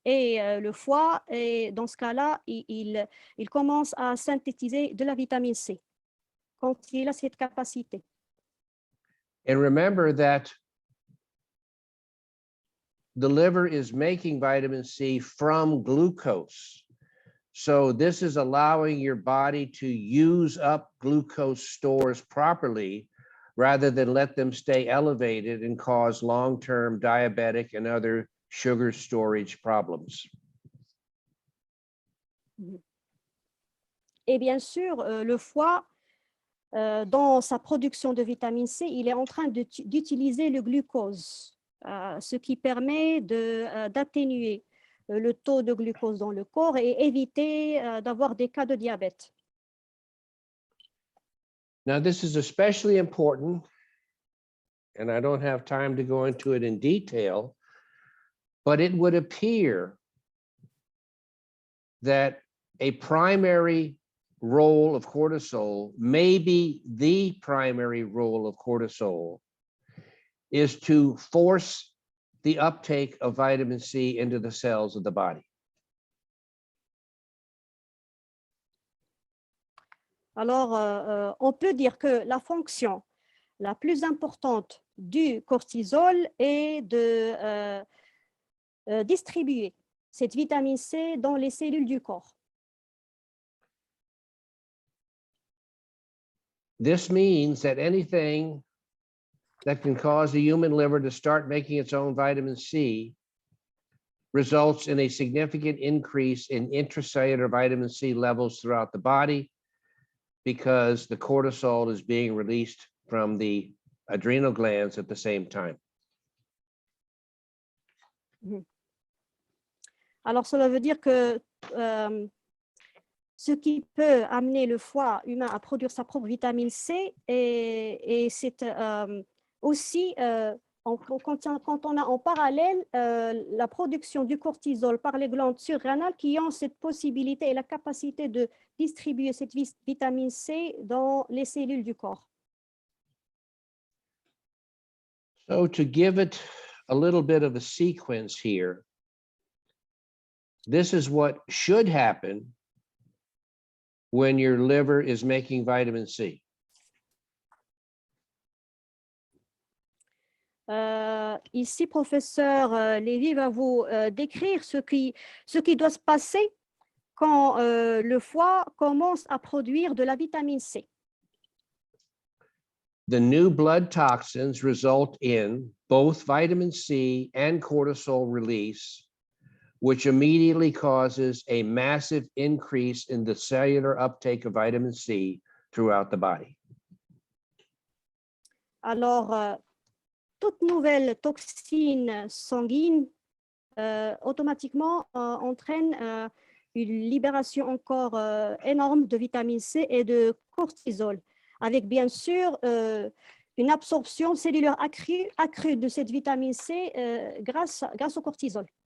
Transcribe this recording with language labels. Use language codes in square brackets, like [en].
[fr] Et le foie, et dans ce cas-là, il commence à synthétiser de la vitamine C quand il a cette capacité. [en] And remember that the liver is making vitamin C from glucose. So this is allowing your body to use up glucose stores properly rather than let them stay elevated and cause long-term diabetic and other sugar storage problems. [fr] Et bien sûr, le foie, dans sa production de vitamine C, il est en train d'utiliser le glucose, ce qui permet d'atténuer le taux de glucose dans le corps et éviter d'avoir des cas de diabète. [en] Now, this is especially important, and I don't have time to go into it in detail, but it would appear that a primary role of cortisol, maybe the primary role of cortisol, is to force the uptake of vitamin C into the cells of the body. [fr] Alors, on peut dire que la fonction la plus importante du cortisol est de distribuer cette vitamine C dans les cellules du corps. [en] This means that anything that can cause the human liver to start making its own vitamin C results in a significant increase in intracellular vitamin C levels throughout the body, because the cortisol is being released from the adrenal glands at the same time. [fr] Alors, cela veut dire que ce qui peut amener le foie humain à produire sa propre vitamine C, et c'est aussi, quand on a en parallèle la production du cortisol par les glandes surrénales qui ont cette possibilité et la capacité de distribuer cette vitamine C dans les cellules du corps. [en] So to give it a little bit of a sequence here, this is what should happen when your liver is making vitamin C. [fr] Ici, professeur Lévy va vous décrire ce qui doit se passer quand le foie commence à produire de la vitamine C. [en] The new blood toxins result in both vitamin C and cortisol release, which immediately causes a massive increase in the cellular uptake of vitamin C throughout the body. [fr] Alors, toute nouvelle toxine sanguine automatiquement entraîne une libération encore énorme de vitamine C et de cortisol, avec bien sûr une absorption cellulaire accrue de cette vitamine C grâce au cortisol.